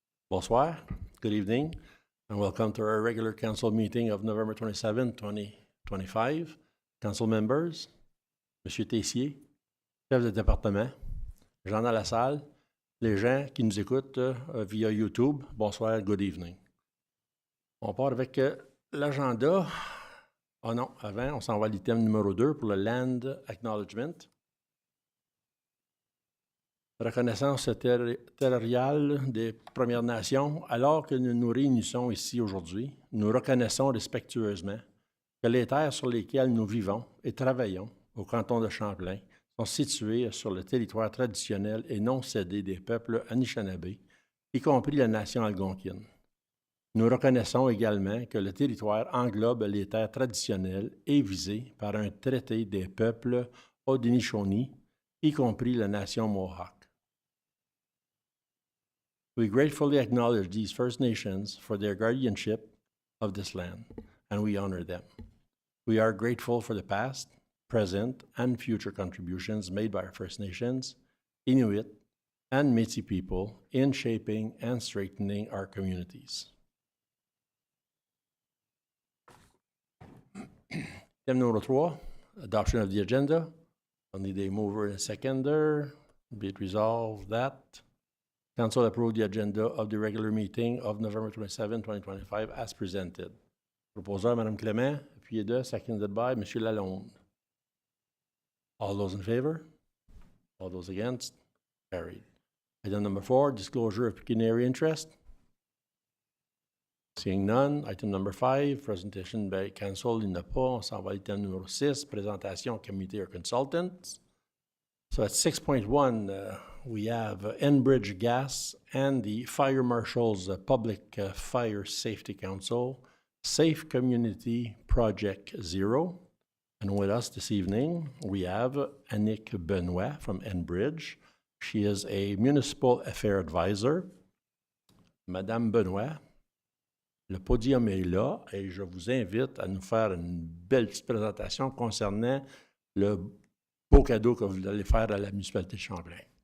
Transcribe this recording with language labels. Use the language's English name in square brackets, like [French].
[French] Bonsoir, [English] good evening, and welcome to our regular council meeting of November 27, 2025. Council members, [French] Monsieur Tessier, chef de département, gens dans la salle, les gens qui nous écoutent via YouTube, bonsoir, [English] good evening. [French] On part avec l'agenda. Oh non, avant, on s'en va à l'item numéro 2 pour le Land Acknowledgement. Reconnaissance territoriale des Premières Nations. Alors que nous nous réunissons ici aujourd'hui, nous reconnaissons respectueusement que les terres sur lesquelles nous vivons et travaillons au canton de Champlain sont situées sur le territoire traditionnel et non cédé des peuples Anishinaabe, y compris la nation algonquine. Nous reconnaissons également que le territoire englobe les terres traditionnelles et visées par un traité des peuples Haudenosaunee, y compris la nation Mohawk. [English] We gratefully acknowledge these First Nations for their guardianship of this land, and we honor them. We are grateful for the past, present, and future contributions made by our First Nations, Inuit, and Métis people in shaping and strengthening our communities. Item number 3, adoption of the agenda. I'll need a mover and a seconder. Be it resolved that Council approve the agenda of the regular meeting of November 27, 2025 as presented. [French] Proposeur, Mme Clément, appuyé de, [English] seconded by M. Lalonde. All those in favor? All those against? Carried. Item number 4, disclosure of pecuniary interest. Seeing none. Item number 5, presentation by council. [French] Il n'y en a pas. On s'en va à item numéro 6, présentation [English] committee or consultants. So at 6.1, we have Enbridge Gas and the Fire Marshal's Public Fire Safety Council, Safe Community Project Zero. And with us this evening, we have Annick Benoit from Enbridge. She is a Municipal Affairs Advisor. [French] Madame Benoit, le podium est là et je vous invite à nous faire une belle petite présentation concernant le beau cadeau que vous allez faire à la municipalité de Champlain.